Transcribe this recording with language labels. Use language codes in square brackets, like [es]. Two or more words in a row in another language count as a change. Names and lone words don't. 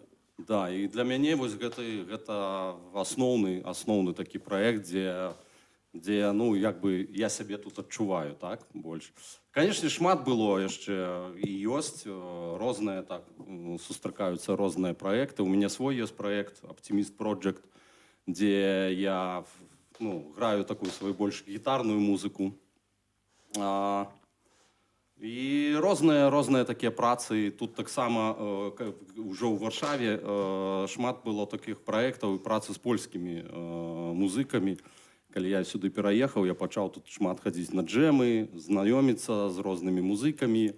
[be] Да, і для мяне вось гэта асноўны такі праект, дзе, ну, як бы я сябе тут адчуваю, так, больш. Канешне, шмат было яшчэ і ёсць розныя, так, сустракаюцца розныя праекты. У мяне свой ёсць праект Optimist Project, [ru] где я граю такую свою больше гитарную музыку. [be] І розныя такія працы. Тут таксама ўжо ў Варшаве шмат было такіх праектаў і працы з польскімі музыкамі. Калі я сюды пераехаў, я пачаў тут шмат хадзіць на джэмы, знаёміцца з рознымі музыкамі.